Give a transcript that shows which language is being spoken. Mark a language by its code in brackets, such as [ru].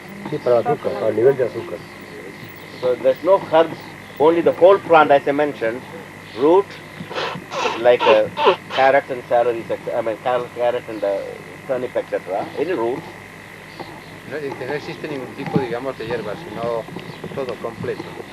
[es] Sí, para el azúcar, para el nivel de azúcar. [en] So there's no herbs, only the whole plant, as I mentioned, root, like carrots and celery, carrot and turnip, etc. Any roots. [es] No existe ningún tipo, digamos, de hierba, sino todo completo.